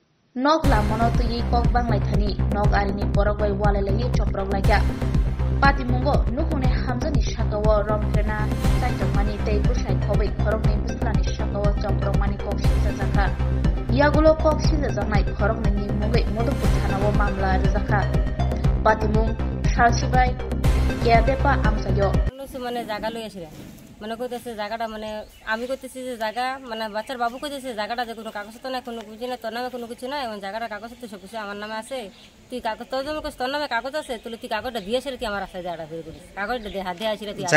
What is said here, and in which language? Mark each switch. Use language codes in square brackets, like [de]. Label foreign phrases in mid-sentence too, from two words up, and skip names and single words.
[trp] Nok la mono tu yi kok bang lai thani nok ari ni borok bai wale lai choprok lai kya pati mungo nuhune hamzani shakawa rom krena sai mani tei busai khobai khorok ni bislani shakawa choprok mani kok shisa zakha yagulo kok shisa janai khorok ni mugai modok thanawo mamla zakha pati mung shalsibai yadepa amsayo [bn] মানে জায়গা লই আসিরা মানে কইতেছে জায়গাটা মানে আমি কইতেছি যে জায়গা মানে বাচ্চার বাবু কইতেছে জায়গাটা যে কোনো কাগজ তো না কোনো কিছু না তোর নামে কোনো কিছু না এবং জায়গাটা কাগজ তো সব কিছু আমার নামে আছে তুই কাগজ তোর জন্য তোর নামে কাগজ আছে তুই কাগজটা দিয়েছিস তুই আমার আছে জায়গাটা ফের করিস কাগজটা দে হাত দিয়ে আসিরা তুই